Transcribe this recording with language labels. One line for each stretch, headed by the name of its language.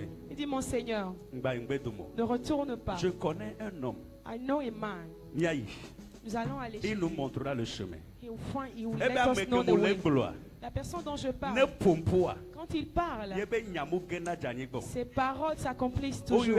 French: Il dit mon Seigneur, ne retourne pas. Je connais un homme.
English: I know a man.
French: Nous allons aller chez il nous montrera le chemin.
English: He will let us know the way.
French: La personne dont je parle, quand il parle, ses paroles s'accomplissent toujours.